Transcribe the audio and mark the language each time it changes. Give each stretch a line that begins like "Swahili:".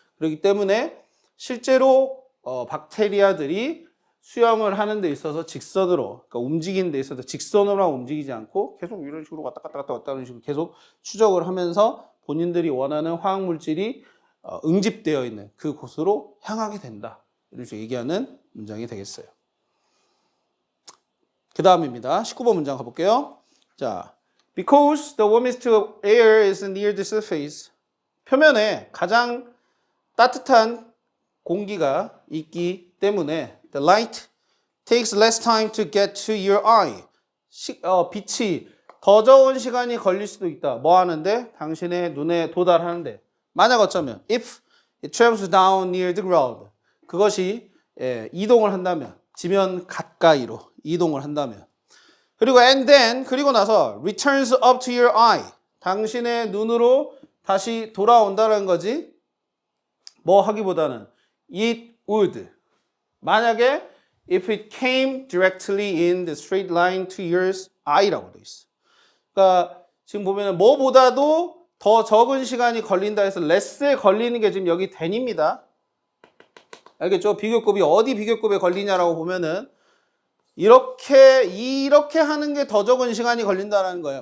Korean: 그렇기 때문에 실제로 박테리아들이 수영을 하는 데 있어서 직선으로, 그러니까 움직이는 데 있어서 직선으로만 움직이지 않고 계속 이런 식으로 왔다 갔다 왔다 갔다 하는 식으로 계속 추적을 하면서 본인들이 원하는 화학물질이 응집되어 있는 그 곳으로 향하게 된다. 이렇게 얘기하는 문장이 되겠어요. 그 다음입니다. 19번 문장 가볼게요.
English: 자, because the warmest air is near the surface.
Korean: 표면에 가장 따뜻한 공기가 있기 때문에
English: the light takes less time to get to your eye.
Korean: 빛이 더 적은 시간이 걸릴 수도 있다. 뭐 하는데? 당신의 눈에 도달하는데. 만약 어쩌면
English: if it travels down near the ground.
Korean: 그것이 이동을 한다면, 지면 가까이로 이동을 한다면. 그리고
English: and then,
Korean: 그리고 나서
English: returns up to your eye.
Korean: 당신의 눈으로 다시 돌아온다는 거지. 뭐 하기보다는
English: it would.
Korean: 만약에
English: if it came directly in the straight line to your eye
Korean: 라고 돼 있어. 그러니까 지금 보면은 뭐보다도 더 적은 시간이 걸린다 해서 less에 걸리는 게 지금 여기 then입니다. 알겠죠? 비교급이 어디 비교급에 걸리냐라고 보면은 이렇게 하는 게 더 적은 시간이 걸린다는 거예요.